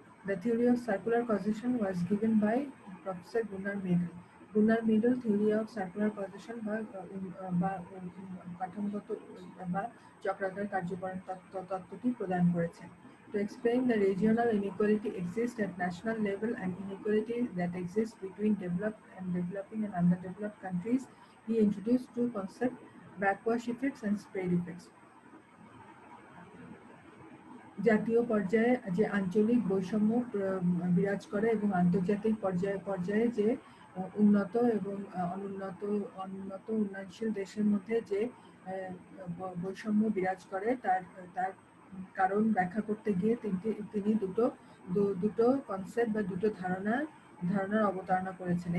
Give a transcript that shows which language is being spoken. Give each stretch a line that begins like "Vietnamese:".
English: The theory of circular causation was given by Professor Gunnar Myrdal.
Bangla: Gunnar Myrdal theory of circular causation বা কাঠামোগত বা চক্রাকার কার্যকারণ তত্ত্বটি প্রদান করেছেন।
English: To explain the regional inequality exists at national level and inequality that exists between developed and developing and underdeveloped countries, he introduced two concepts, backwash effects and spread effects.
Bangla: জাতীয় পর্যায়ে যে আঞ্চলিক বৈষম্য বিরাজ করে এবং আন্তর্জাতিক পর্যায়ে যে উন্নত এবং অনুন্নত উন্নয়নশীল দেশের মধ্যে যে বৈষম্য বিরাজ করে তার কারণ ব্যাখ্যা করতে গিয়ে তিনি দুটো কনসেপ্ট বা দুটো ধারণার অবতারণা করেছেন।